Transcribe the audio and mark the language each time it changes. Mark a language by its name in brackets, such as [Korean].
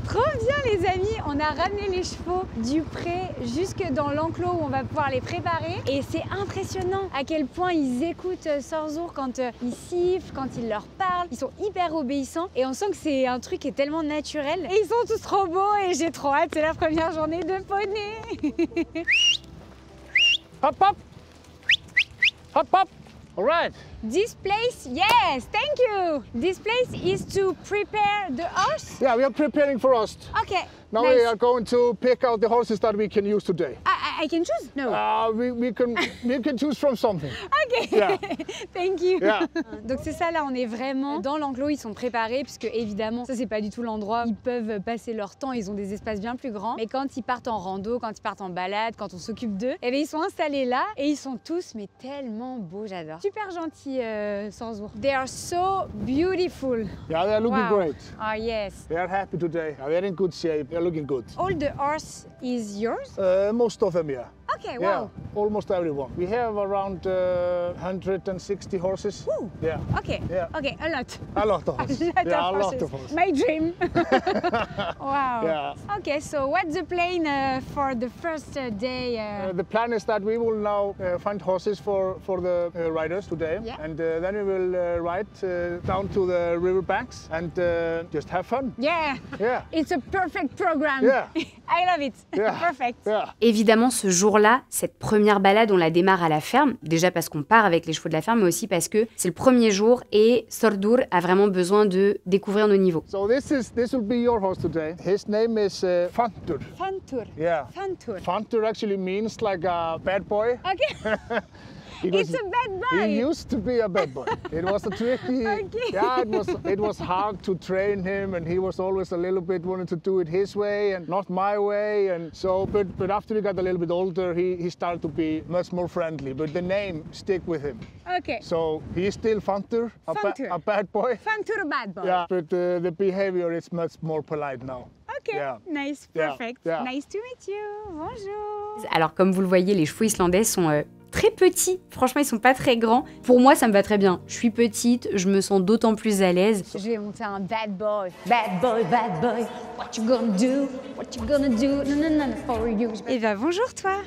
[French] Trop bien les amis, on a ramené les chevaux du pré jusque dans l'enclos où on va pouvoir les préparer et c'est impressionnant à quel point ils écoutent Sorzo quand ils sifflent, quand il leur parle. Ils sont hyper obéissants et on sent que c'est un truc qui est tellement naturel et ils sont tous trop beaux et j'ai trop hâte, c'est la première journée de poney. [English] Hop hop. Hop hop. All right. This place, yes, thank you. This place is to prepare the horse? Yeah, we are preparing for us. Okay. Now nice. we are going to pick out the horses that we can use today. I can choose? No. We can choose from something. Ok, Yeah. thank you. Yeah. [French] Donc c'est ça, là on est vraiment dans l'enclos, ils sont préparés puisque évidemment ça c'est pas du tout l'endroit où ils peuvent passer leur temps, ils ont des espaces bien plus grands. Mais quand ils partent en rando, quand ils partent en balade, quand on s'occupe d'eux, eh bien ils sont installés là et ils sont tous mais tellement beaux, j'adore. [English] Super gentils, Sorzo. They are so beautiful. Yeah, they are looking Wow. great. Ah yes. They are happy today. They are in good shape. They are looking good. All the horse is yours? Most of them, yeah. Okay, Yeah, wow. almost everyone. We have around 160 horses. Ooh. Yeah, Okay, Yeah. okay, a lot. a lot of horses. A lot Yeah, a of lot horses. of horses. My dream. Wow. Yeah. Okay, so what's the plan for the first day? The plan is that we will now find horses for the riders today, Yeah. and then we will ride down to the river banks and just have fun. Yeah, Yeah. it's a perfect program. Yeah. I love it. Yeah. Perfect. Yeah. [French] Évidemment, ce jour-là, cette première balade, on la démarre à la ferme. Déjà parce qu'on part avec les chevaux de la ferme, mais aussi parce que c'est le premier jour et Sordur a vraiment besoin de découvrir nos niveaux. [English] So this will be your horse today. His name is Fantur. Fantur. Yeah. Fantur. Fantur actually means like a bad boy. Okay. Because It's a bad boy. He used to be a bad boy. It was a tricky. Okay. Yeah, it was hard to train him, and he was always a little bit wanting to do it his way and not my way. And so, but after he got a little bit older, he started to be much more friendly. But the name stick with him. Okay. So he is still Fantur, Fantur. a bad boy. Fantur bad boy. Yeah, but the behavior is much more polite now. Okay. Yeah. Nice. Yeah. Perfect. Yeah. Nice to meet you. Bonjour. [French] Alors comme vous le voyez, les chevaux islandais sont très petits. Franchement, ils sont pas très grands. Pour moi, ça me va très bien. Je suis petite, je me sens d'autant plus à l'aise. Je vais monter un bad boy. [English] Bad boy, bad boy. What you gonna do? What you gonna do? No, no, no, for you. Eh ben bonjour toi.